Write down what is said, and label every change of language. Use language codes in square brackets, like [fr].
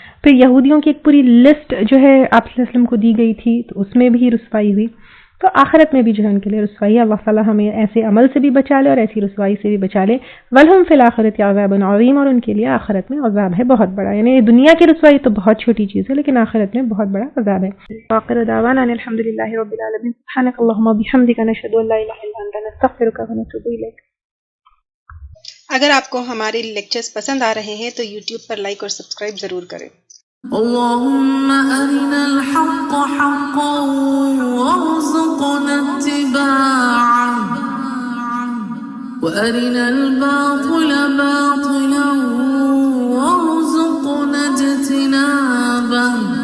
[ur] پھر یہودیوں کی ایک پوری لسٹ جو ہے آپ صلی اللہ علیہ وسلم کو دی گئی تھی، تو اس میں بھی رسوائی ہوئی. تو آخرت میں بھی جو ہے ان کے لیے رسوائی ہے. اللہ تعالیٰ ہمیں ایسے عمل سے بھی بچا لے اور ایسی رسوائی سے بھی بچا لے. [ar] وَلْهُمْ فِي الْآخِرَةِ عَذَابٌ عَظِيمٌ، [ur] اور ان کے لیے آخرت میں عذاب ہے بہت بڑا. یعنی دنیا کی رسوائی تو بہت چھوٹی چیز ہے، لیکن آخرت میں بہت بڑا عذاب ہے. [ar] آخر دعوانا ان الحمد للہ رب العالمین. سبحانک اللہم وبحمدک، نشہد ان لا الہ الا انت، نستغفرک ونتوب الیک. [ur] اگر آپ کو ہمارے لیکچرز پسند آ رہے ہیں تو یوٹیوب پر لائک اور سبسکرائب ضرور کریں. [ar] اللهم أرنا الحق حقا وارزقنا اتباعه وأرنا الباطل باطلا وارزقنا اجتنابه.